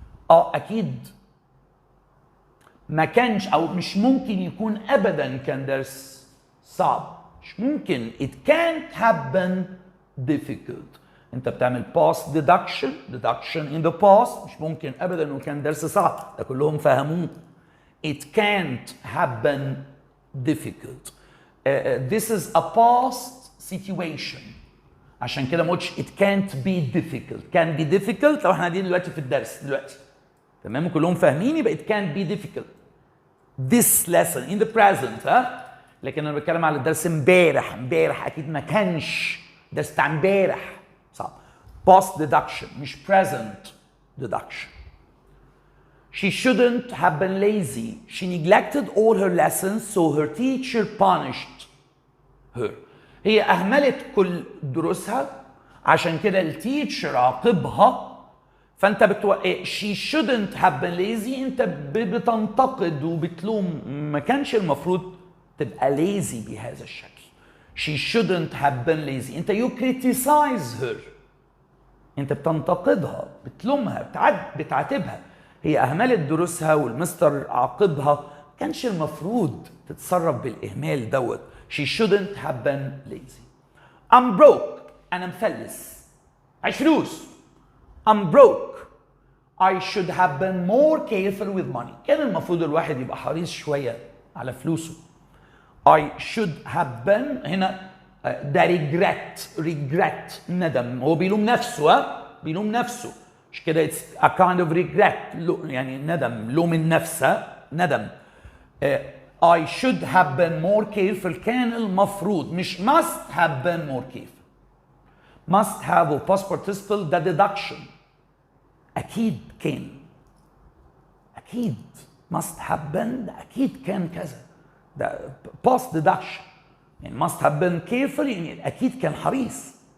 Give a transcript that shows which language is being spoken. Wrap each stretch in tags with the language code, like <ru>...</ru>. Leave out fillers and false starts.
<ar>اكيد ما كانش او مش ممكن يكون ابدا كان درس صعب. مش ممكن.</ar> <en>It can't have been difficult.</en> <ar>انت بتعمل</ar> <en>past deduction in the past.</en> <ar>مش ممكن ابدا انه كان درس صعب. ده كلهم فهموه.</ar> <en>It can't have been difficult. This is a past situation.</en> <ar>عشان كده ما قلتش</ar> <en>it can't be difficult. can be difficult</en> <ar>لو احنا قاعدين دلوقتي في الدرس دلوقتي. تمام كلهم فاهمين يبقى</ar> <en>it can't be difficult. This lesson in the present ها.</en> <ar>لكن انا بتكلم على الدرس امبارح اكيد ما كانش درس بتاع امبارح صعب.</ar> <en>past deduction مش present deduction. She shouldn't have been lazy. She neglected all her lessons so her teacher punished her.</en> <ar>هي أهملت كل دروسها عشان كده التيتشر عاقبها.</ar> <en>فأنت she shouldn't have been lazy.</en> <ar>أنت بتنتقد وبتلوم. ما كانش المفروض تبقى lazy بهذا الشكل.</ar> <en>She shouldn't have been lazy. أنت you criticize her.</en> <ar>أنت بتنتقدها بتلومها بتعاتبها. هي أهملت دروسها والمستر عاقبها. كانش المفروض تتصرف بالإهمال دوت.</ar> <en>She shouldn't have been lazy. I'm broke.</en> <ar>أنا مفلس. معيش فلوس.</ar> <en>I'm broke. I should have been more careful with money.</en> <ar>كان المفروض الواحد يبقى حريص شوية على فلوسه.</ar> <en>I should have been</en> <ar>هنا ده regret ندم. هو بيلوم نفسه، بيلوم نفسه. مش كده</ar> <en>it's a kind of regret</en> <ar>يعني ندم، لوم النفس، ندم.</ar> <en>I should have been more careful</en> <ar>كان المفروض، مش</ar> <en>must have been more careful. must have و past participle ده deduction.</en> <ar>أكيد كان، أكيد</ar> <en>must have been</en> <ar>ده أكيد كان كذا، ده past deduction. يعني</ar> <en>must have been careful</en> <ar>يعني أكيد كان حريص.</ar>